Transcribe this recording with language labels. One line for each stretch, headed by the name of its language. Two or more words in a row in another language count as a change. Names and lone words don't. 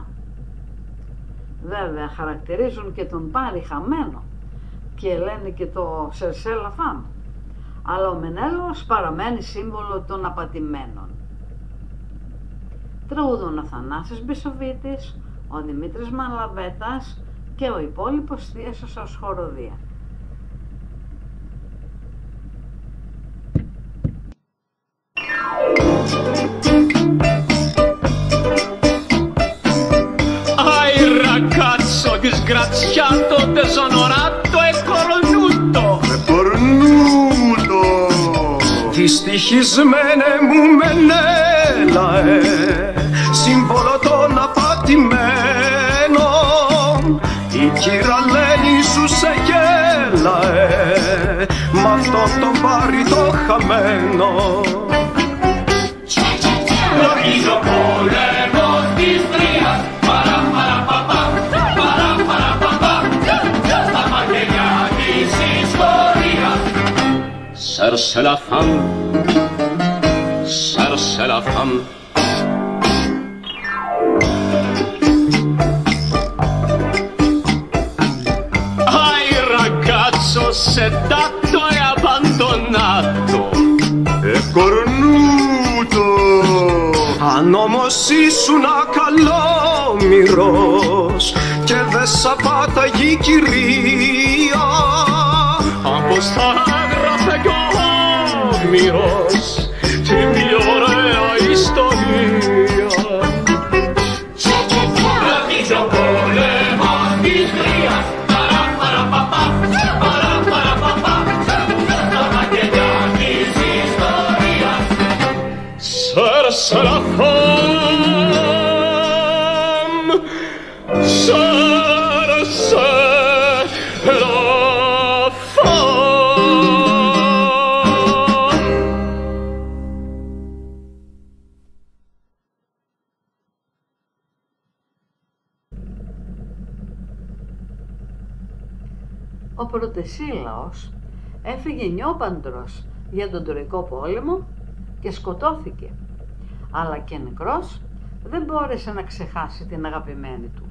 Greek: Βέβαια χαρακτηρίζουν και τον Πάρη χαμένο και Ελένη και το
French: Cherchez la femme,
Greek: αλλά ο Μενέλαος παραμένει σύμβολο των απατημένων. Τραγουδούν ο Θανάσης Μπισοβίτης, ο Δημήτρης Μαλαβέτας και ο υπόλοιπος Θίασος ως χοροδία.
Italian: Ai ragazzo disgraziato desonorato e cornuto.
Greek: Δυστυχισμένε μου Μενέλαε, σύμβολο των απατημένων, η κυραλένη σου σε γέλαε μ' αυτόν τον Πάρη το χαμένο. Νομίζω πόλεμος της Τρίας, παραπαραπαπα, παραπαραπαπα, στα μαγειριά της ιστορίας.
French: Cherche la femme, cherche la femme.
Italian: Ai ragazzo sedato e abbandonato e cornuto.
Greek: Αν όμως ήσουν καλόμοιρος και δε σ' απάταγε η κυρία, πως θα έγραφε κι ο Όμηρος την πιο ωραία ιστορία. Ρωτήσω πόλεμος της Τρίας, παραπαραπαπα, παραπαραπαπα, στα μαγειριά της ιστορίας.
French: Cherche la femme, cherche la
Greek: Ο Πρωτεσίλαος έφυγε νιόπαντρος για τον Τροϊκό πόλεμο και σκοτώθηκε, αλλά και νεκρός δεν μπόρεσε να ξεχάσει την αγαπημένη του.